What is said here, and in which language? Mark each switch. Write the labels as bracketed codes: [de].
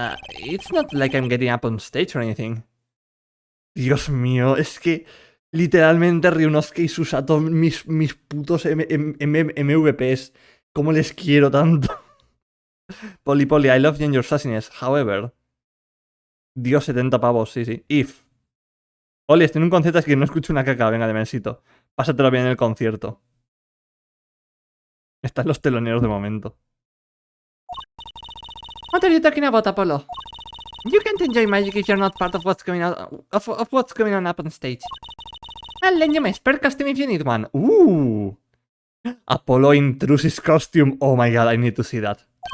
[en] It's not like I'm getting up on stage or anything. [es] Dios mío, es que literalmente Ryunosuke y Susato, mis putos MVPs. ¿Cómo les quiero tanto? [en] Poli, I love you and your sassiness. However. [es] Dios, 70 pavos, sí. If. Oli, estoy en un concierto, es que no escucho una caca. Venga, de mesito. Pásatelo bien en el concierto. Están los teloneros de momento. [en] What are you talking about, Apollo? You can't enjoy magic if you're not part of what's going on of what's going on up on stage. I'll lend you my spare costume if you need one. Ooh! Apollo in Trucy's costume. Oh my god, I need to see that.